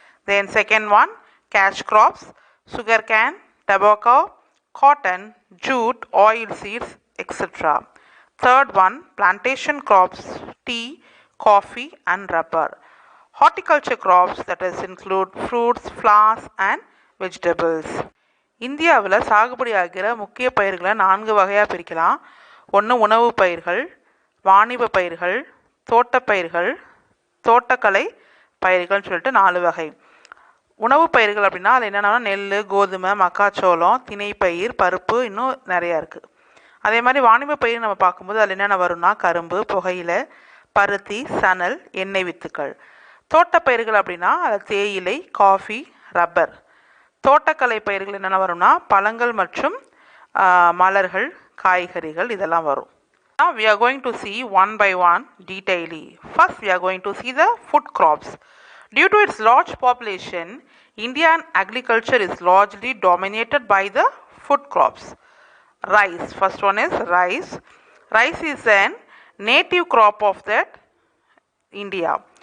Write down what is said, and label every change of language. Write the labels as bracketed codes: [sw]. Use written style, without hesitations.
[en] Then second one, cash crops, sugarcane, tobacco, cotton, jute, oil seeds, etc. Third one, plantation crops, tea, coffee and rubber. Horticulture crops that is include fruits, flowers and vegetables. [ta] இந்தியாவில் சாகுபடி ஆகிற முக்கிய பயிர்களை 4 வகையாக பிரிக்கலாம். ஒன்று உணவு பயிர்கள், வாணிப பயிர்கள், தோட்டப்பயிர்கள், தோட்டக்கலை பயிர்கள்னு சொல்லிட்டு 4 வகை. உணவு பயிர்கள் அப்படின்னா அது என்னென்னா நெல், கோதுமை, மக்காச்சோளம், திணைப்பயிர், பருப்பு, இன்னும் நிறையா இருக்குது. அதே மாதிரி வாணிப பயிர் நம்ம பார்க்கும்போது அதில் என்னென்ன வரும்னா கரும்பு, புகையிலை, பருத்தி, சணல், எண்ணெய் வித்துக்கள். தோட்டப்பயிர்கள் அப்படின்னா அது தேயிலை, காஃபி, ரப்பர். தோட்டக்கலை பயிர்கள் என்னென்ன வரும்னா பழங்கள் மற்றும் மலர்கள், காய்கறிகள் இதெல்லாம் வரும். [en] Now we are going to see one by one detailedly. First we are going to see the food crops. Due to its large population, Indian agriculture is largely dominated by the food crops. Rice. First one is rice. Rice is an native crop of that India.